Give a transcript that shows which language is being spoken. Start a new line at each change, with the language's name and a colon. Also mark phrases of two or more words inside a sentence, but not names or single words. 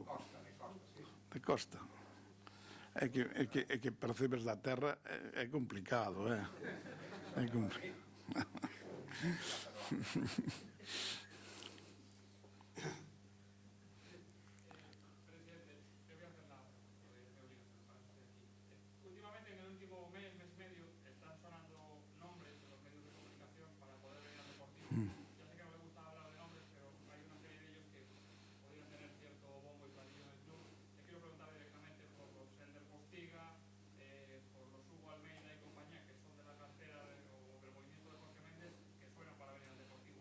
Spanish: De Costa, sí. De Costa.
Galician: É que percebes da terra é complicado, é complicado.
Spanish: Presidente, le voy a hacer la obligación para que esté aquí. Últimamente, en el último mes y medio, están sonando nombres de los medios de comunicación para poder venir al Deportivo. Ya sé que no le gusta hablar de nombres, pero hay una serie de ellos que podrían tener cierto bombo y platillo en el club. Le quiero preguntar directamente por los Ender Postiga, por los Hugo Almeida y compañía, que son de la cartera o del movimiento de Jorge Méndez, que suenan para venir al Deportivo.